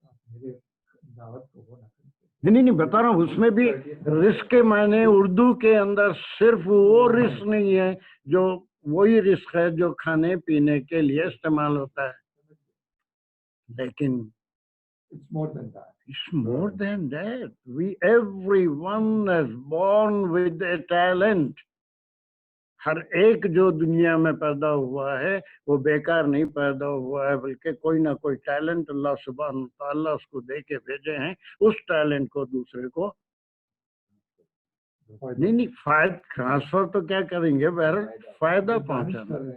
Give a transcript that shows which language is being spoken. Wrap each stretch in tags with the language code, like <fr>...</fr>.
<hi>मेरे दावत को वो ना नहीं बता रहा हूँ, उसमें भी रिस्क के मायने उर्दू के अंदर सिर्फ वो रिस्क नहीं है, जो वही रिस्क है जो खाने पीने के लिए इस्तेमाल होता है, लेकिन</hi> <en>It's more than that. it's more than that. Everyone is born with a talent.</en> <hi>हर एक जो दुनिया में पैदा हुआ है वो बेकार नहीं पैदा हुआ है, बल्कि कोई ना कोई टैलेंट अल्लाह सुब्हान तआला उसको दे के भेजे हैं, उस टैलेंट को दूसरे को नहीं फायदा ट्रांसफर तो क्या करेंगे, बहरहाल फायदा पहुंचाना।</hi>